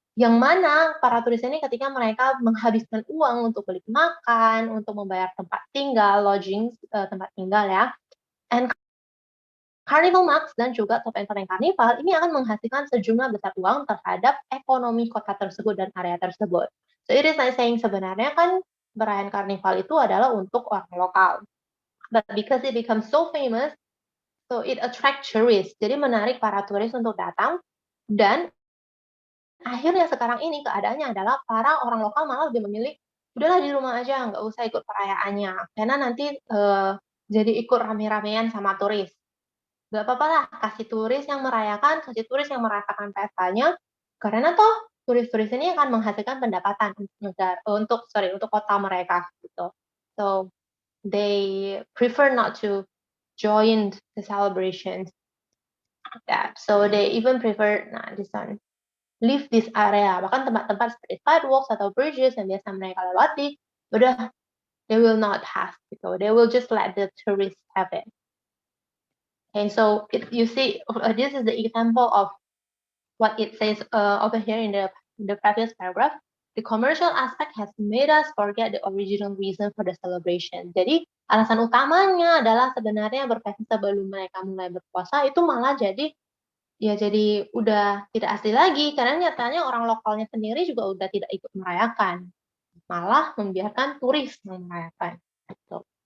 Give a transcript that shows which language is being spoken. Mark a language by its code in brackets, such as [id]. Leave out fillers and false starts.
[id] Yang mana para turis ini ketika mereka menghabiskan uang untuk beli makan, untuk membayar tempat tinggal, lodging, tempat tinggal ya, [en] and Carnival Marks [id] dan juga topeng-topeng karnival ini akan menghasilkan sejumlah besar uang terhadap ekonomi kota tersebut dan area tersebut. [en] So it is like saying [id] sebenarnya kan perayaan karnival itu adalah untuk orang lokal. [en] But because it becomes so famous, so it attract tourists. [id] Jadi menarik para turis untuk datang dan akhirnya sekarang ini keadaannya adalah para orang lokal malah lebih memilih udahlah di rumah aja, nggak usah ikut perayaannya. Karena nanti jadi ikut rame-ramean sama turis. Gak apa-apa lah, kasih turis yang merasakan pestanya, karena toh turis-turis ini akan menghasilkan pendapatan untuk kota mereka gitu. [en] So they prefer not to join the celebrations. So they even prefer this one, leave this area. [id] Bahkan tempat-tempat seperti sidewalks atau bridges yang biasa mereka lewati, udah [en] they will not have [id] gitu. [en] They will just let the tourists have it. Okay, so you see, this is the example of what it says over here in the previous paragraph. The commercial aspect has made us forget the original reason for the celebration. [id] Jadi alasan utamanya adalah sebenarnya berpesta sebelum mereka mulai berpuasa itu malah jadi udah tidak asli lagi karena nyatanya orang lokalnya sendiri juga udah tidak ikut merayakan, malah membiarkan turis yang merayakan. Gitu.